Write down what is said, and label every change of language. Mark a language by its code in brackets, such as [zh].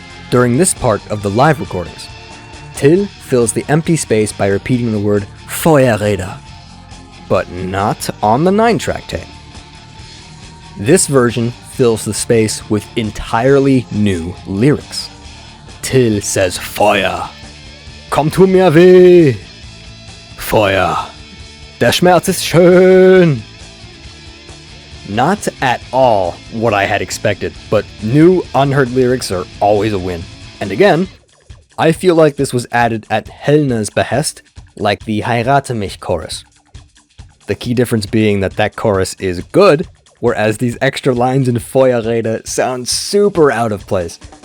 [en] During this part of the live recordings, Till fills the empty space by repeating the word Feuerrede, but not on the 9-track tape. This version fills the space with entirely new lyrics. Till says [de] Feuer, komm tu mir weh, Feuer, der Schmerz ist schön. [en] Not at all what I had expected, but new unheard lyrics are always a win. And again, I feel like this was added at Hellner's behest, like the Heirate mich chorus. The key difference being that chorus is good, whereas these extra lines in Feuerrede sound super out of place.